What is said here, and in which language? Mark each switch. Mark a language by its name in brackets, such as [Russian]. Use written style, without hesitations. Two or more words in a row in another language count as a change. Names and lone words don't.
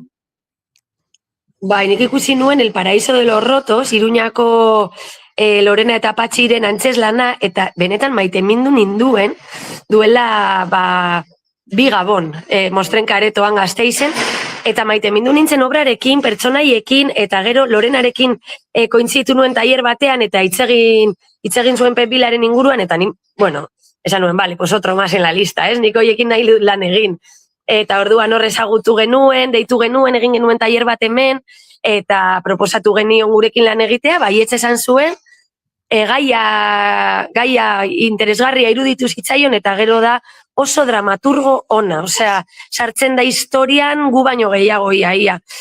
[Basque] Bai, nik ikusi nuen El Paraíso de los Rotos, Iruñako Lorena eta Patxiren antzeslana, eta benetan maitemindu ninduen, duela bi Gabon, Mostren Karetoan Gasteizen, eta maitemindu nintzen obrarekin, pertsonaiekin, eta gero Lorenarekin kointzitu nuen tailer batean, eta hitzegin zuen Pep Bilaren inguruan, eta ni, bueno, esan nuen, bale, [Spanish] pues otro más en la lista, [Basque] ez? Nik hoiekin nahi lan egin. Eta orduan hor ezagutu genuen, deitu genuen, egin genuen tailer bat hemen, eta proposatu genion gurekin lan egitea, baietz esan zuen, gaia interesgarria iruditu zitzaion, eta gero da oso dramaturgo ona, osea, sartzen da historian gu baino gehiago ia.